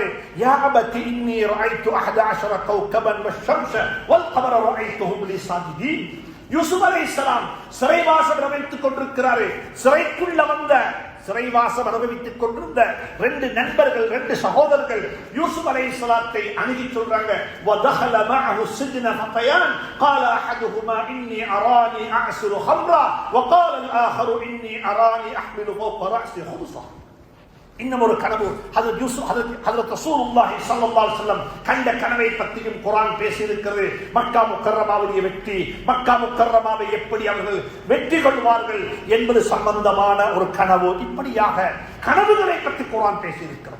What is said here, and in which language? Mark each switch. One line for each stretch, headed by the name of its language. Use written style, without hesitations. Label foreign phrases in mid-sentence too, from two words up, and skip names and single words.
Arabic: يا أبت إني رأيت 11 كوكبا والشمس والقمر رأيتهم لي ساجدين.
Tamil: யூசுப் அலைஹிஸ்ஸலாம் சிறைவாசம் அனுபவித்துக் கொண்டிருக்கிறாரு. சிறைக்குள்ள வந்த சிறைவாசம் அனுபவித்துக் கொண்டிருந்த 2 நண்பர்கள், 2 சகோதரர்கள் யூசுப் அலைஹிஸ்ஸலாத்தை அணுகி சொல்றாங்க.
Arabic: ودخل معه السجن فتيان قال احدهما اني اراني اعصر خمرا وقال الاخر اني اراني احمل فوق راسي خبزا.
Tamil: இன்னும் ஒரு கனவு. ஹஜ்ரத் ரசூலுல்லாஹி
Arabic: صلى الله عليه وسلم
Tamil: கண்ட கனவை பற்றியும் குர்ஆன் பேசி இருக்கிறது. மக்கா முக்கர்ரமாவுடைய வெற்றி, மக்கா முக்கர்ரமாவை எப்படி அவர்கள் வெற்றி கொள்வார்கள் என்பது சம்பந்தமான ஒரு கனவு. இப்படியாக கனவுகளை பற்றி குர்ஆன் பேசி இருக்கிறது.